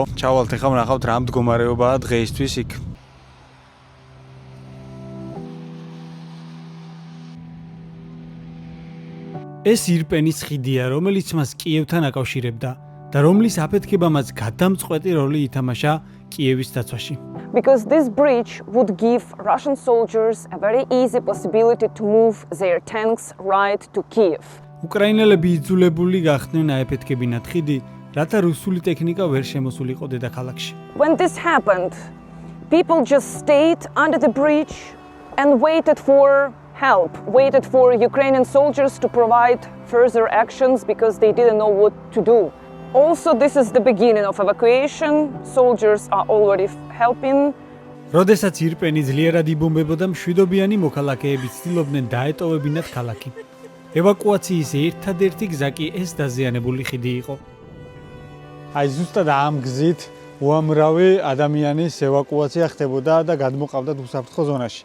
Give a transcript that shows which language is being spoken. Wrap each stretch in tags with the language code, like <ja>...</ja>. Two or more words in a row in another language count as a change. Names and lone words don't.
<ka>ჩავალთ ეხლა ვნახავთ რა მდგომარეობაა დღეისთვის იქ. ეს ირპენის ხიდია, რომელიც მას კიევთან აკავშირებდა და რომლის აფეთქება მას გადამწყვეტი როლი ითამაშა კიევის დაცვაში.</ka> <en>Because this bridge would give Russian soldiers a very easy possibility to move their tanks right to Kiev.</en> <ka>უკრაინელები იძულებული გახდნენ აეფეთქებინათ ხიდი, რათა რუსული ტექნიკა ვერ შემოსულიყო დედაქალაქში.</ka> <en>When this happened, people just stayed under the bridge and waited for help, waited for Ukrainian soldiers to provide further actions because they didn't know what to do. Also, this is the beginning of evacuation. Soldiers are already helping.</en> <ka>როდესაც ირპენი ძლიერად იბომბებოდა, მშვიდობიანი მოქალაქეები ცდილობდნენ დაეტოვებინათ ქალაქი. ევაკუაციის ერთადერთი გზა კი ეს დაზიანებული ხიდი იყო. აი ზუსტად ამ გზით უამრავი ადამიანის ევაკუაცია ხდებოდა და გადმოყავდათ უსაფრთხო ზონაში.</ka>